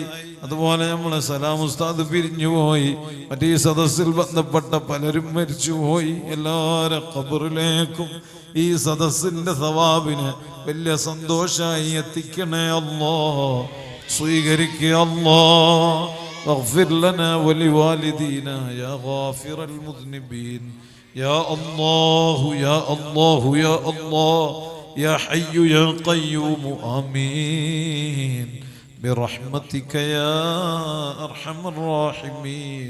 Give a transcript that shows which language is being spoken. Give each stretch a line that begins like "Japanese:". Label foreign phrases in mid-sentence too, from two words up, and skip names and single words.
Malayalam: അതുപോലെ നമ്മളെ സലാം ഉസ്താദ് പിരിഞ്ഞുപോയി. മറ്റേ സദസ്സിൽ ബന്ധപ്പെട്ട പലരും മരിച്ചുപോയി. എല്ലാവരും ഖബറിലേക്കും ഈ സദസ്സിന്റെ സവാബിന് വലിയ സന്തോഷമായി എത്തിക്കണേ അല്ലാ. സ്വീകരിക്കുക അല്ലാ.
Arabic: واغفر لنا ولوالدينا يا غافر المذنبين يا الله يا الله يا الله يا حي يا قيوم آمين برحمتك يا أرحم الراحمين.